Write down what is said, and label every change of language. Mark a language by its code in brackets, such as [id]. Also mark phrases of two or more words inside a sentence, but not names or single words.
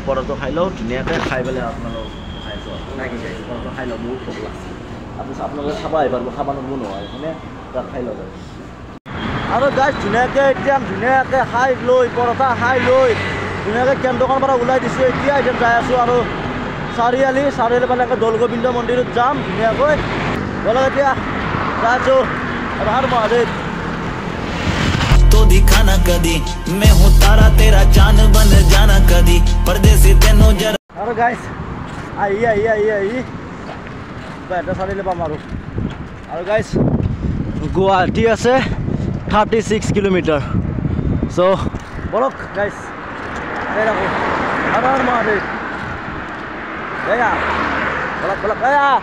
[as] পৰঠাটো খাই লওঁ ধুনীয়াকৈ খাই পেলাই আপোনালোক খাইছোঁ নাই কি গাইছ পৰঠা খাই লওঁ বহুত ভোক লাগছে আপোনালোকে খাব আহিব খাব নব নহয় হয়নে তাত খাই ল'ব আৰু গাইছ ধুনীয়াকৈ এতিয়া ধুনীয়াকৈ খাই লৈ পৰঠা খাই লৈ ধুনীয়াকৈ কেন্দ্ৰখনৰ পৰা ওলাই দিছোঁ এতিয়া যাই আছোঁ আৰু চাৰিআলি পালে দৌলগোবিন্দ মন্দিৰত যাম ধুনীয়াকৈ বলক এতিয়া যাই আছোঁ আৰু হৰ মহাদেৱ [hi] तो दिखाना कदी मैं हूँ तारा तेरा चांद बन जाना कदी परदेसी तेनों जरा [as] আৰু গাইছ আহি এটা চাৰিআলি পাম আৰু গাইছ গুৱাহাটী আছে 36 কিলোমিটাৰ চ' বলক গাইছ ৰাখোঁ হৰ মহাদেৱ এয়া বলক এয়া